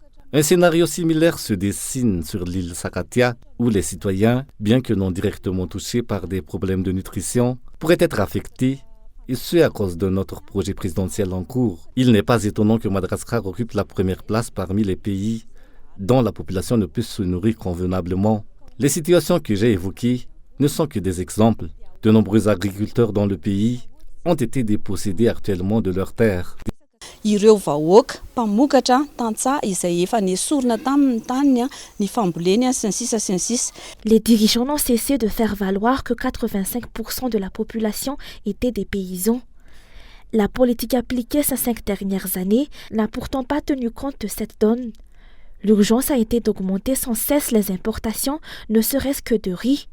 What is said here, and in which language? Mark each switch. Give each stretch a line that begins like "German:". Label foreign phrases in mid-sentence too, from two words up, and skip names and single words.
French: Un scénario similaire se dessine sur l'île Sakatia, où les citoyens, bien que non directement touchés par des problèmes de nutrition, pourraient être affectés, et ce à cause d'un autre projet présidentiel en cours. Il n'est pas étonnant que Madagascar occupe la première place parmi les pays dont la population ne peut se nourrir convenablement. Les situations que j'ai évoquées ne sont que des exemples. De nombreux agriculteurs dans le pays ont été dépossédés actuellement de leurs terres.
Malagasy: Ireo vahoaka mpamokatra tantsaha izay efa nesorina tamin'ny tany ny famboleny sy ny sisa.
French: Les dirigeants n'ont cessé de faire valoir que 85% de la population étaient des paysans. La politique appliquée ces 5 dernières années n'a pourtant pas tenu compte de cette donne. L'urgence a été d'augmenter sans cesse les importations, ne serait-ce que de riz.